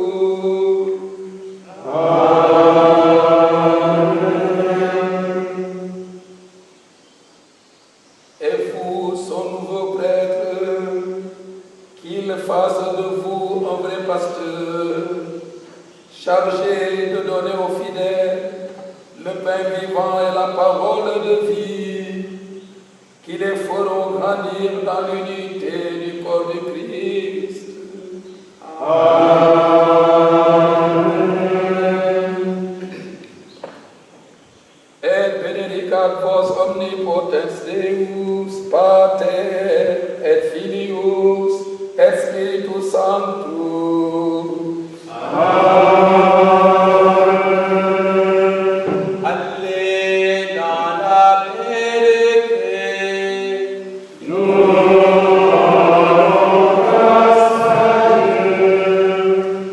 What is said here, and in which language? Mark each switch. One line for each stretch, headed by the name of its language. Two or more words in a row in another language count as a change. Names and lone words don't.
French: Et vous, son nouveau prêtre, qu'il fasse de vous un vrai pasteur, chargé de donner aux fidèles le pain vivant et la parole de vie, qui les feront grandir dans l'unité du corps de Christ. Amen.
Latin: Et benedicat vos omnipotens Deus, Pater et Filius et Spiritus Sanctus.
French: Allez dans la paix de Christ. Nous rendons grâce à Dieu.